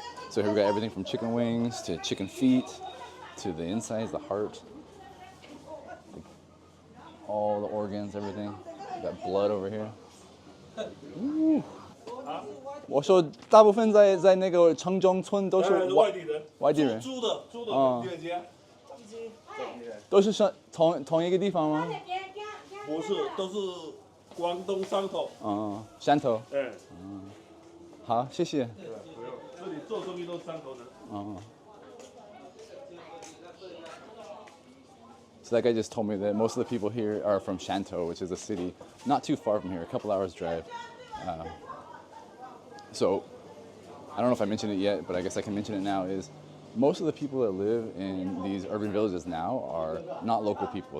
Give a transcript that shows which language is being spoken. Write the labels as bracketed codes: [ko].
[en] So here we got everything from chicken wings to chicken feet to the insides, the heart. All the organs, everything. Got blood over here. [zh] 我说大部分在那个城中村都是外地人，租的店家，都是同一个地方吗？不是，都是广东汕头。汕头。好，谢谢。这里做生意都是汕头人。 [en] So that guy just told me that most of the people here are from Shantou, which is a city not too far from here, a couple hours drive. So I don't know if I mentioned it yet, but I guess I can mention it now, is most of the people that live in these urban villages now are not local people.